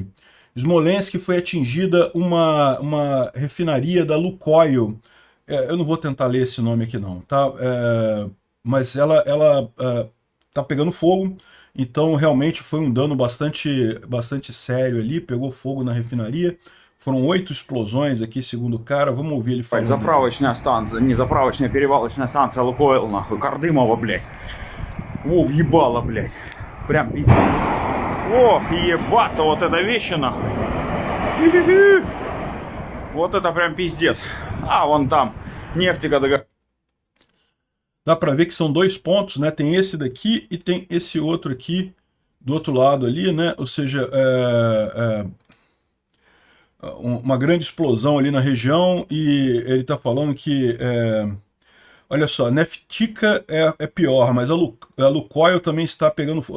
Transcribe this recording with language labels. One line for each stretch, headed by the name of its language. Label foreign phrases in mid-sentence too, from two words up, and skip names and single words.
Portuguese: Smolensk foi atingida uma refinaria da Lukoil. Eu não vou tentar ler esse nome aqui não, tá? Mas ela tá pegando fogo, então realmente foi um dano bastante sério ali, pegou fogo na refinaria. Foram 8 explosões aqui, segundo o cara. Vamos ouvir ele falando.
Russian: Заправочная станция, не заправочная, перевалочная станция Лукойл, нахуй, Кардымова, блядь. О, въебало, блядь. Прям пиздец. Ох, ебаться, вот это вещи, нахуй. Вот это прям пиздец. А, вон там, нефтика догорает.
Portuguese: Dá para ver que são 2 pontos, né? Tem esse daqui e tem esse outro aqui do outro lado ali, né? Ou seja, uma grande explosão ali na região, e ele está falando que, olha só, Neftica é pior, mas a Lukoil também está pegando fogo.